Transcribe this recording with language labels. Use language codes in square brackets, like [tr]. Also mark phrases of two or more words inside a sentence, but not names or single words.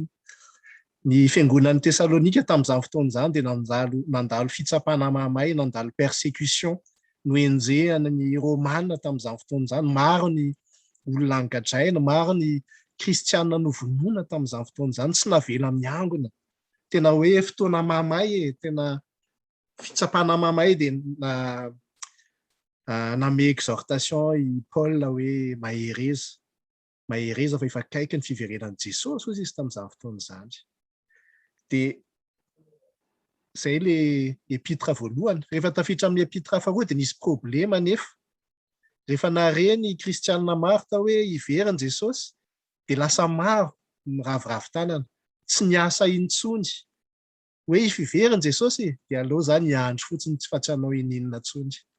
[mg] Ny fiangonan'ny Tesalonika tamin'izany fotoana izany dia nandalo fitsapana mamay, nandalo persécution noenjehana ny Romanina tamin'izany fotoana izany. Maro ny olona angadraina, maro ny kristianina novonoina tamin'izany fotoana izany, tsy navela miangona. Tena hoe fotoana mamay, tena fitsapana mamay dia name exhortation i Paul hoe mahereza fa efa akaiky ny fiverenan'i Jesosy hozy izy tamin'izany fotoana izany. Dia izay ilay epitra voalohany. Rehefa tafiditra amin'ny epitra faharoa dia nisy problema nefa. Rehefa nareny kristianina maro tao hoe hiveriny Jesosy dia lasa maro ny ravoravo tanana, tsy niasa intsony hoe ifiveriny Jesosy dia aloha zany hiandro fotsiny tsy fatsanao ininona tsony.